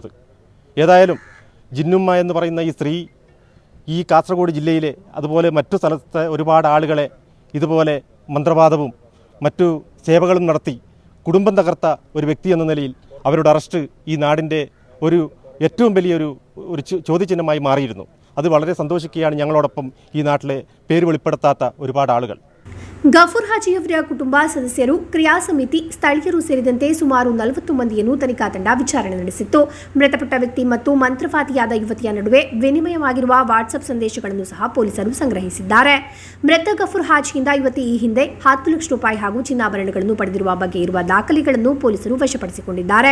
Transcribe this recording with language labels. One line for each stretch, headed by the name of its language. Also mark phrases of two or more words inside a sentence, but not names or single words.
Malayalam: ഏതായാലും ജിന്നുമ്മ എന്ന് പറയുന്ന ഈ സ്ത്രീ ഈ കാസർഗോഡ് ജില്ലയിലെ അതുപോലെ മറ്റു സ്ഥലത്തെ ഒരുപാട് ആളുകളെ ഇതുപോലെ മന്ത്രവാദവും മറ്റു സേവകളും നടത്തി കുടുംബം തകർത്ത ഒരു വ്യക്തി എന്ന നിലയിൽ അവരുടെ അറസ്റ്റ് ഈ നാടിൻ്റെ ഒരു ഏറ്റവും വലിയൊരു ചോദ്യചിഹ്നമായി മാറിയിരുന്നു. അത് വളരെ സന്തോഷിക്കുകയാണ് ഞങ്ങളോടൊപ്പം ഈ നാട്ടിലെ പേര് വെളിപ്പെടുത്താത്ത ഒരുപാട് ആളുകൾ.
Kannada: ಗಫೂರ್ ಹಾಜಿಯವರ ಕುಟುಂಬ ಸದಸ್ಯರು, ಕ್ರಿಯಾ ಸಮಿತಿ, ಸ್ಥಳೀಯರು ಸೇರಿದಂತೆ ಸುಮಾರು 40 ಮಂದಿಯನ್ನು ತನಿಖಾ ತಂಡ ವಿಚಾರಣೆ ನಡೆಸಿತ್ತು. ಮೃತಪಟ್ಟ ವ್ಯಕ್ತಿ ಮತ್ತು ಮಂತ್ರವಾದಿಯಾದ ಯುವತಿಯ ನಡುವೆ ವಿನಿಮಯವಾಗಿರುವ ವಾಟ್ಸ್ಆಪ್ ಸಂದೇಶಗಳನ್ನು ಸಹ ಪೊಲೀಸರು ಸಂಗ್ರಹಿಸಿದ್ದಾರೆ. ಮೃತ ಗಫೂರ್ ಹಾಜಿಯಿಂದ ಯುವತಿ ಈ ಹಿಂದೆ 10 ಲಕ್ಷ ರೂಪಾಯಿ ಹಾಗೂ ಚಿನ್ನಾಭರಣಗಳನ್ನು ಪಡೆದಿರುವ ಬಗ್ಗೆ ಇರುವ ದಾಖಲೆಗಳನ್ನು ಪೊಲೀಸರು ವಶಪಡಿಸಿಕೊಂಡಿದ್ದಾರೆ.